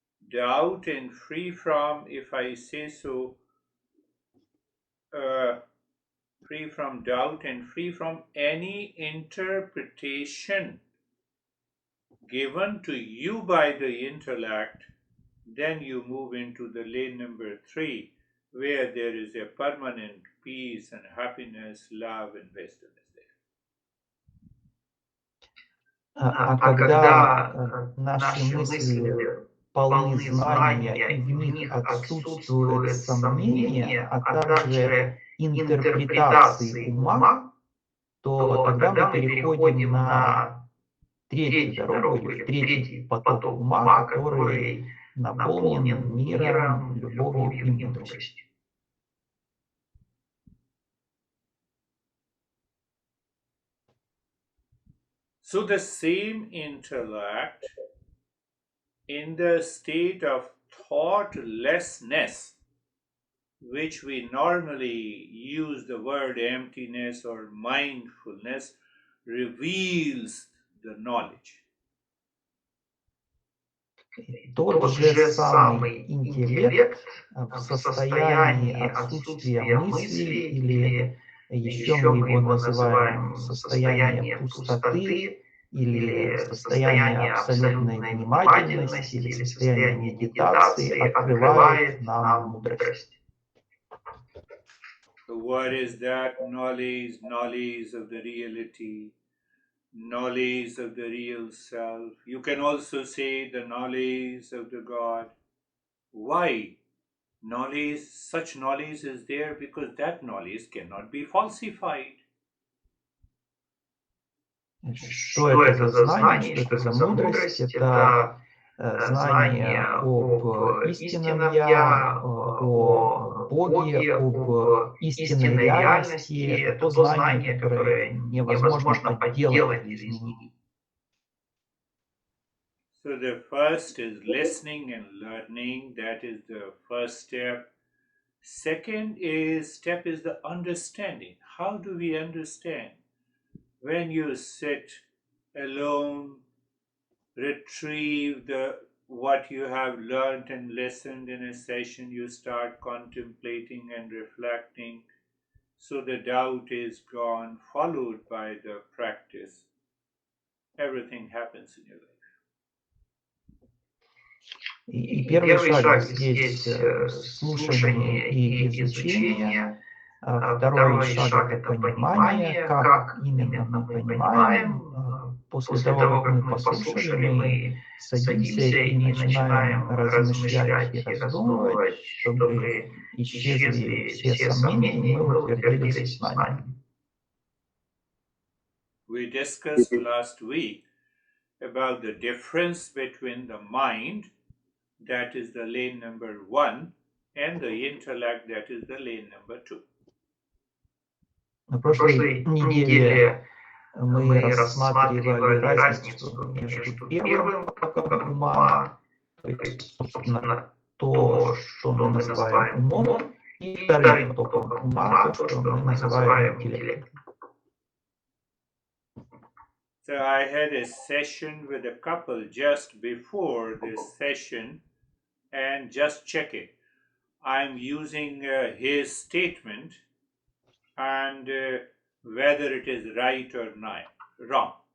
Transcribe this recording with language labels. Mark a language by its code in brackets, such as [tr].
[en] doubt and free from, if I say so, free from doubt and free from any interpretation given to you by the intellect, then you move into the lane number 3, where there is a permanent peace and happiness, love and wisdom is there. [ru] А когда наши мысли полны знания, и в них отсутствует сомнение, а также интерпретации ума, то тогда мы переходим на 3-ю дорогу, или в 3-й поток ума, который наполнен миром, любовью и мудростью. [en] So the same intellect in the state of thoughtlessness, which we normally use the word emptiness or mindfulness, reveals the knowledge. [ru] Тот же самый интеллект в состоянии отсутствия мысли, или еще мы его называем состояние пустоты, или состояние абсолютной внимательности, или состояние медитации, открывает нам мудрость. [en] What is that knowledge? Knowledge of the reality, knowledge of the real self. You can also say the knowledge of the God. Why? Knowledge, such knowledge is there because that knowledge cannot be falsified. [ru] Что это за знание, что это за мудрость? Это знание об истинном Я, о Боге, об истинной реальности. Это то знание, которое невозможно подделать или изменить. [en] So the first is listening and learning. That is the first step. Second step is the understanding. How do we understand? When you sit alone, retrieve what you have learned and listened in a session, you start contemplating and reflecting. So the doubt is gone, followed by the practice. Everything happens in your life. [ru] И первый шаг здесь слушание и изучение. Второй шаг — это понимание, как именно мы понимаем. После того, как мы послушали, мы садимся и начинаем размышлять и раздумывать, чтобы исчезли все сомнения, и мы утвердились в знании. [en] We discussed last week about the difference between the mind, that is the lane number 1, and the intellect, that is the lane number 2. [ru] На прошлой неделе мы рассматривали разницу между первым потоком ума, то есть, собственно, то, что мы называем умом, и вторым потоком ума, то, что мы называем интеллектом. [en] So I had a session with a couple just before this session, and just check it. I'm using his statement, and whether it is right or not, wrong.